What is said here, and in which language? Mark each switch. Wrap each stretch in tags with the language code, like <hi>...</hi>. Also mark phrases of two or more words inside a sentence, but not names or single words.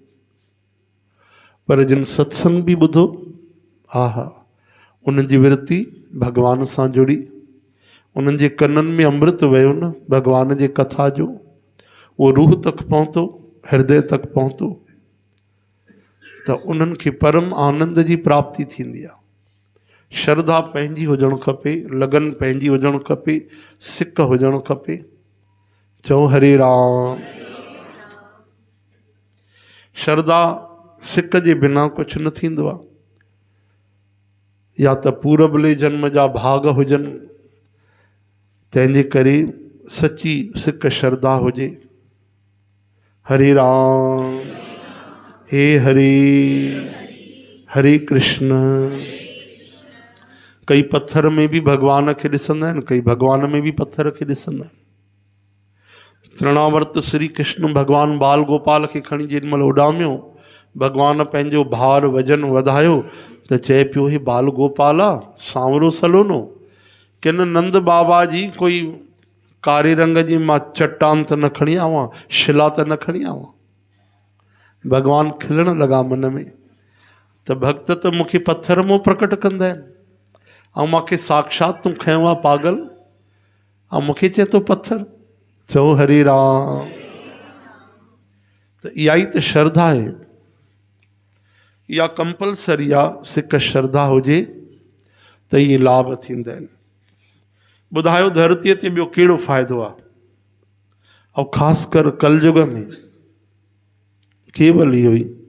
<sd>पर जिन सत्संग बि ॿुधो, आहा, उन्हनि जी विरती भॻवान सां जुड़ी, उन्हनि जे कननि में अमृत वियो न भॻवान जे कथा जो, उहो रूह तक पहुतो, हृदय तक पहुतो, त उन्हनि खे परम आनंद जी प्राप्ति थींदी आहे। श्रद्धा पंहिंजी हुजणु खपे, लगन पंहिंजी हुजणु खपे, सिक हुजणु खपे। चओ हरे राम। श्रद्धा सिक जे बिना कुझु न थींदो आहे। या त पूरबले जन्म जा भाग हुजनि, तंहिंजे करे सची सिक श्रद्धा हुजे। हरे राम। हे हरे, हरे कृष्ण। कई पत्थर में भी भगवान खे ॾिसंदा आहिनि, कई भगवान में भी पत्थर खे ॾिसंदा आहिनि। तृणावर्त श्री कृष्ण भगवान बाल गोपाल खे खणी जेॾी महिल उॾामियो, भगवान पंहिंजो भार वजन वधायो त चए पियो, हे बाल गोपाल आहे, सांवरो सलोनो, किन नंद बाबा जी कोई कारे रंग जी मां चट्टान त न खणी आवां, शिला त न खणी आवां। भगवान खिलण लॻा मन में, त भक्त त मूंखे पत्थर मां प्रकट कंदा आहिनि, ऐं मूंखे साक्षात तूं खयो आहे पागल, ऐं मूंखे चए थो पत्थर। चओ हरे राम। त इहा ई त श्रद्धा आहे, इहा कंपलसरी आहे। सिक श्रद्धा हुजे त इहे लाभ थींदा आहिनि। ॿुधायो धरतीअ ते ॿियो कहिड़ो फ़ाइदो आहे? ऐं ख़ासि कर कलयुग में केवल इहो ई।</sd>